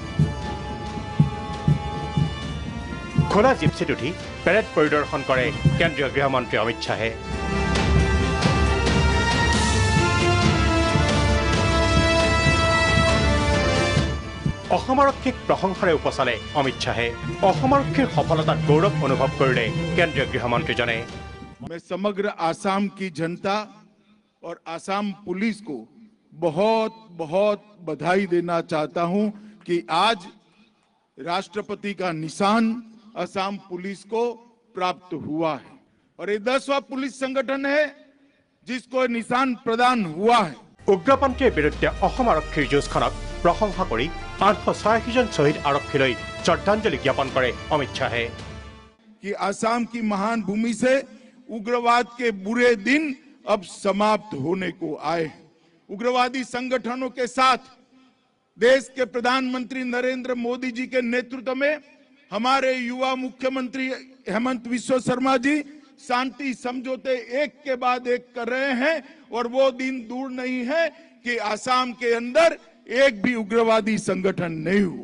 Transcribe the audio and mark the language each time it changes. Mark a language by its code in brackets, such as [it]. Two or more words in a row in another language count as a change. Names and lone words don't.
[as] খোলা জিপচিত উঠি পেৰেড পৰিদৰ্শন কৰে কেন্দ্ৰীয় গৃহমন্ত্ৰী অমিত শ্বাহে। অসম আৰক্ষীক প্ৰশংসাৰে উপচালে অমিত শ্বাহে। অসম আৰক্ষীৰ সফলতাত গৌৰৱ অনুভৱ কৰিলে কেন্দ্ৰীয় গৃহমন্ত্ৰীজনে। [hi] मैं समग्र आसाम की जनता और आसाम पुलिस को बहुत बहुत बधाई देना चाहता हूं कि आज राष्ट्रपति का निशान असम पुलिस को प्राप्त हुआ है और ये 10वां पुलिस संगठन है जिसको निशान प्रदान हुआ है। [as] উগ্ৰপন্থীৰ বিৰুদ্ধে অসম আৰক্ষীৰ যুঁজখনক প্ৰশংসা কৰি 886জন শহীদ আৰক্ষীলৈ শ্ৰদ্ধাঞ্জলি জ্ঞাপন কৰে অমিত শ্বাহে। [hi] कि आसाम की महान भूमि से उग्रवाद के बुरे दिन अब समाप्त होने को आए। उग्रवादी संगठनों के साथ देश के प्रधानमंत्री नरेंद्र मोदी जी के नेतृत्व में हमारे युवा मुख्यमंत्री हेमंत बिस्वा शर्मा जी शांति समझौते एक के बाद एक कर रहे हैं और वो दिन दूर नहीं है कि आसाम के अंदर एक भी उग्रवादी संगठन नहीं हो।